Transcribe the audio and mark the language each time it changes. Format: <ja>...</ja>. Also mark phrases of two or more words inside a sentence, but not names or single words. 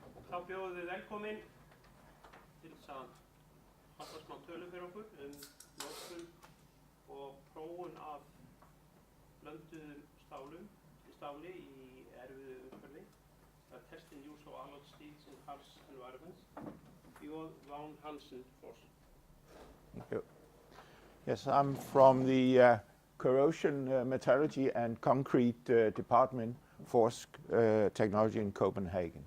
<is>Þá bjóðum við velkomin til þess að halda smá tölu fyrir okkur notkun og prófun af blönduðum stáli í erfiðu umhverfi.</is> <en>Testing use of alloy steels in harsh environments. Vagn Hansen first. Thank you. Yes, I'm from the Corrosion Metallurgy and Concrete Department, Forsk Technology in Copenhagen.</en>